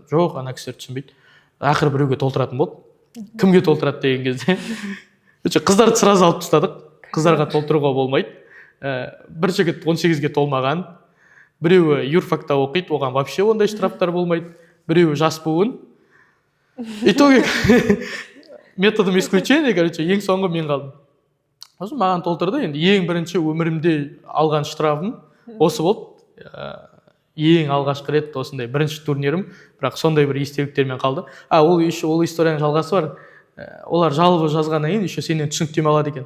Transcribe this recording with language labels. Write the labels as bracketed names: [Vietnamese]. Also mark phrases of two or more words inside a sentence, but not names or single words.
[Kazakh] Жоқ, ана кісілер түсінбейді. Ақыры біреуге толтыратын болды. Кімге толтырады деген кезде. Қыздарды сразу алып тастадық. Қыздарға толтыруға болмайды. Бір жігіт 18-ге толмаған. Біреуі юрфакта оқиды, оған вообще ондай штрафтар болмайды. Біреуі жас буын. [Russian] Итоге методом исключения, [Kazakh] ең соңғы мен қалдым. Сосын маған толтырды. Енді ең бірінші өмірімде алған штрафым осы болды. Ең алғашқы рет осындай бірінші турнирім, бірақ сондай бір естеліктермен қалды. Ол историяның жалғасы бар. Олар жалобы жазғаннан кейін еще сенен түсініктеме алады екен.